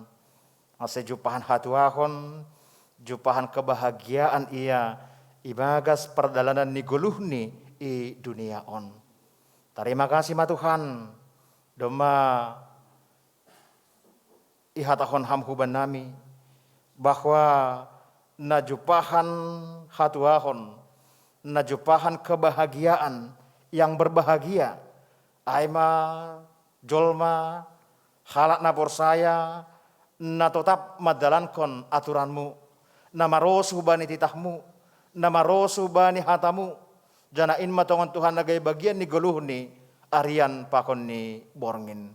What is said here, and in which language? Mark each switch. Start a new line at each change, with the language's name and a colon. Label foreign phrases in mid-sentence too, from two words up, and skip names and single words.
Batak Simalungun: Ase jupahan hatuahon, jupahan kebahagiaan ia, ibagas perdalanan ni guluhni i dunia on.
Indonesian: Terima kasih
Batak Simalungun: ma Tuhan, doma ihatahon hamhuban nami, bahwa najupahan hatuahon, najupahan
Indonesian: kebahagiaan yang berbahagia,
Batak Simalungun: aima jolma halak napor saya na tetap madalankon aturanmu, na marosu bani titahmu, na marosu bani hatamu, jana in matongon Tuhan nagai bagian ni geluh ni arian pakon ni borngin.